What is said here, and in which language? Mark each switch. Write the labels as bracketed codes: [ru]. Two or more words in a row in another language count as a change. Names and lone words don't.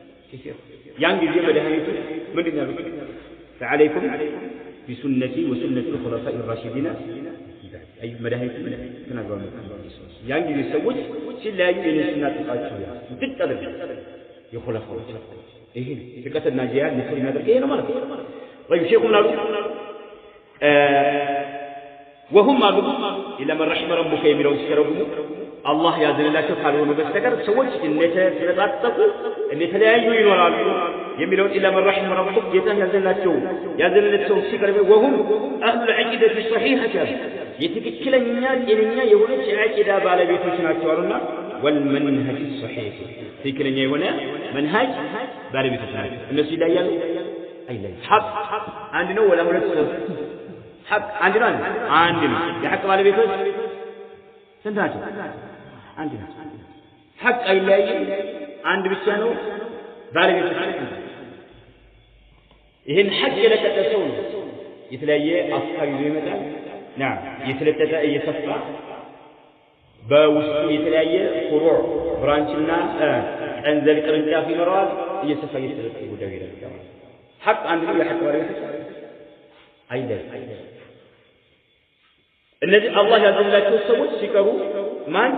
[am] كثيرا። ያን ጊዜ መድኃኒቱ ምንድን ነው ያሉት? [ar] فعليكم بسنتي وسنة الخلفاء الراشدين። [am] አይ መድኃኒቱ ተናግሯል። ያን ጊዜ ሰዎች ሲለያዩ የኔ ሱና ጥቃቸው ያ ግድ አድርገው የኹለፋዎች ይሄ ፍርቀተ ናጂያ ንስር የሚያደርግ ይሄ ነው ማለት ነው። ወይ ሼኹ ምን አሉ? እ፣ وهم አሉ [ar] إلا من رحم ربك [am] የሚለውን ሲተረጉሙ አላህ ያዘነላቸው ካልሆኑ በስተቀር ሰዎች እንደተሰነጣጠቁ እንደተለያዩ ይኖራሉ የሚለውን [ar] إلا من رحم ربك [am] ጌታ ያዘነላቸው ያዘነለት ሰው ሲቀርብ [ar] وهم أهل العقيدة الصحيحة [am] ያሉ የትክክለኛ ጤነኛ የሆነች የዓቂዳ ባለቤቶች ናቸው አሉና [ar] والمنهج الصحيح [am] ትክክለኛ የሆነ መንሃጅ ባለቤቶች ናቸው። እነሱ ይለያያሉ? አይለያዩም። ሐቅ አንድ ነው ወላ ሁለት ሰው? ሐቅ አንድ ነው? አንድ ነው። የሐቅ ባለቤቶች ስንት ናቸው? አንድ ናቸው። ሐቅ አይለያይም፣ አንድ ብቻ ነው። ባለቤቶች ናቸው። ይህን ሐቅ የለቀቀ ሰው ነው የተለያየ አፍካር ይዞ ይመጣል። ና የተለጠጠ እየሰፋ በውስጡ የተለያየ ፍሩዕ ብራንችና፣ እ፣ ቀንዘል ቅርንጫፍ ይኖረዋል። እየሰፋ እየተለጠጠ ጉዳዩ ይሄዳል። ሐቅ አንድ ነው። የሐቅ ባለቤቶች አይለያይም። እነዚህ አላህ ያዘንላቸው ሰዎች ሲቀሩ ማን?